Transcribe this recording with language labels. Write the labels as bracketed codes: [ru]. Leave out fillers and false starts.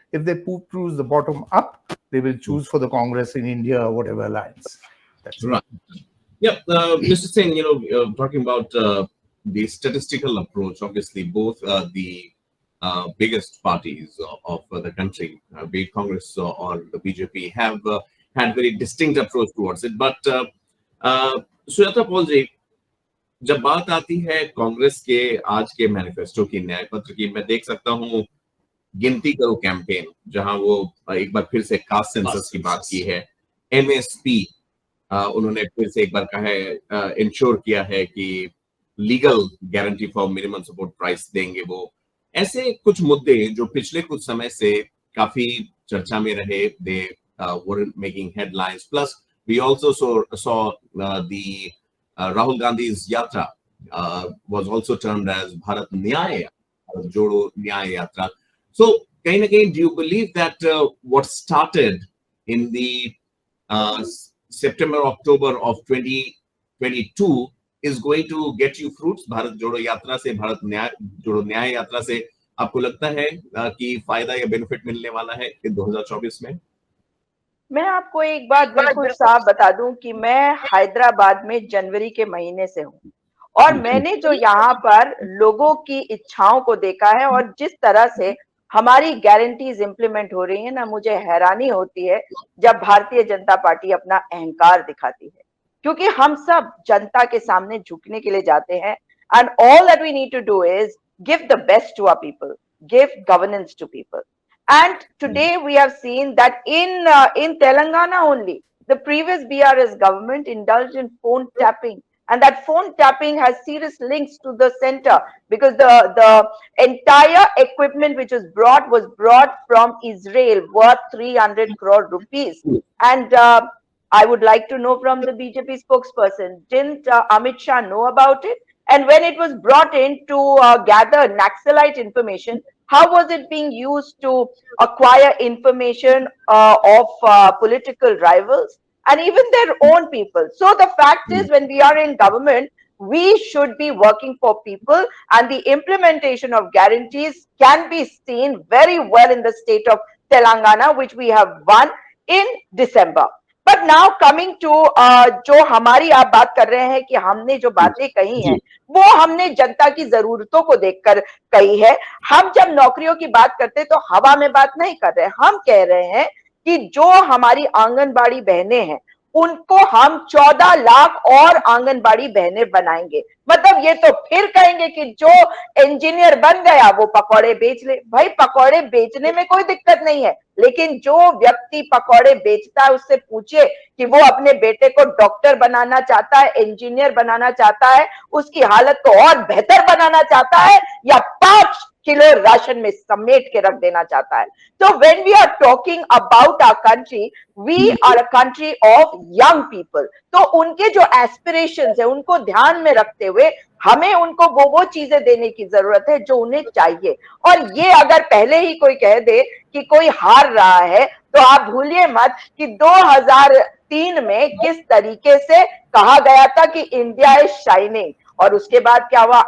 [en] If they choose the bottom up, they will choose for the Congress in India or whatever alliance. That's right. Yeah, Mr. Singh, talking about the statistical approach, obviously both the biggest parties of the country, be it Congress or the BJP, have had very distinct approach towards it. [hi] But Sujata Paul ji, जब बात आती है कांग्रेस के आज के manifesto की, न्याय पत्र की, मैं देख सकता हूं गिनती करो कैंपेन, जहां वो एक बार फिर से कास्ट सेंसस की बात की है, एमएसपी उन्होंने फिर से एक बार कहा है, इंश्योर किया है कि [en] legal guarantee for minimum support price [hi] देंगे वो, ऐसे कुछ मुद्दे जो पिछले कुछ समय से काफी चर्चा में रहे, [en] they weren't making headlines. Plus, we also saw the Rahul Gandhi's yatra was also termed as Bharat Nyaya, Jodo Nyaya Yatra. So, [hi] kahin na kahin, [en] do you believe that what started in the September, October of 2022 is going to get you fruits? [hi] Bharat Jodo Yatra से, Bharat Jodo Nyaya Yatra से आपको लगता है कि फायदा या benefit मिलने वाला है 2024 में? मैं आपको एक बात बिल्कुल साफ बता दूं कि मैं हैदराबाद में जनवरी के महीने से हूं और मैंने जो यहाँ पर लोगों की इच्छाओं को देखा है और जिस तरह से हमारी गारंटीज इंप्लीमेंट हो रही है ना, मुझे हैरानी होती है जब भारतीय जनता पार्टी अपना अहंकार दिखाती है, क्योंकि हम सब जनता के सामने झुकने के लिए जाते हैं [en] And all that we need to do is give the best to our people, give governance to people. And today we have seen that in Telangana only, the previous BRS government indulged in phone tapping, and that phone tapping has serious links to the center because the entire equipment which was brought from Israel worth 300 crore rupees. And I would like to know from the BJP spokesperson, didn't Amit Shah know about it? And when it was brought in to gather Naxalite information, how was it being used to acquire information of political rivals and even their own people? So the fact is, when we are in government, we should be working for people, and the implementation of guarantees can be seen very well in the state of Telangana, which we have won in December. But now coming to [hi] जो हमारी आप बात कर रहे हैं कि हमने जो बातें कही हैं वो हमने जनता की जरूरतों को देखकर कही है। हम जब नौकरियों की बात करते तो हवा में बात नहीं कर रहे, हम कह रहे हैं कि जो हमारी आंगनबाड़ी बहनें हैं उनको हम 14 लाख और आंगनबाड़ी बहनें बनाएंगे। मतलब ये तो फिर कहेंगे कि जो इंजीनियर बन गया वो पकौड़े बेच ले। भाई पकौड़े बेचने में कोई दिक्कत नहीं है, लेकिन जो व्यक्ति पकौड़े बेचता है उससे पूछिए कि वो अपने बेटे को डॉक्टर बनाना चाहता है, इंजीनियर बनाना चाहता है, उसकी हालत को और बेहतर बनाना चाहता है या 5 किलो राशन में समेट के रख देना चाहता है। [en] तो when we are talking about our country, we are a country of young people. [hi] तो उनके जो एस्पिरेशंस है उनको ध्यान में रखते हुए हमें उनको वो चीजें देने की जरूरत है जो उन्हें चाहिए। और ये अगर पहले ही कोई कह दे कि कोई हार रहा है तो आप भूलिए मत कि 2003 में किस तरीके से कहा गया था कि [en] India is shining, [hi] और उसके बाद क्या हुआ।